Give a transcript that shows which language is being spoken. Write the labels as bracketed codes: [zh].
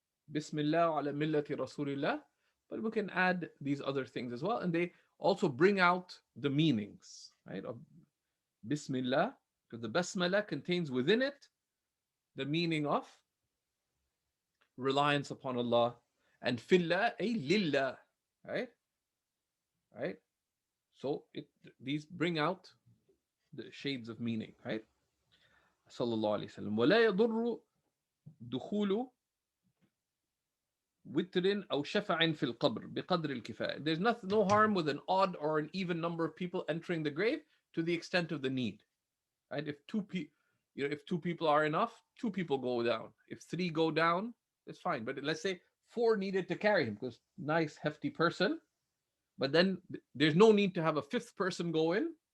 [en] Bismillah ala millati Rasulillah, but we can add these other things as well, and they also bring out the meanings, right, of Bismillah, because the Basmala contains within it the meaning of reliance upon Allah, and Fillah, a lillah, right? So these bring out the shades of meaning, right? [ar] Sallallahu alaihi wasallam. ولا يضر دخول وتر أو شفع في القبر بقدر الكفاية. [en] There's no harm with an odd or an even number of people entering the grave to the extent of the need, right? If two people are enough, 2 people go down. If 3 go down, it's fine. But let's say 4 needed to carry him, because nice hefty person, but then there's no need to have a 5th person go in.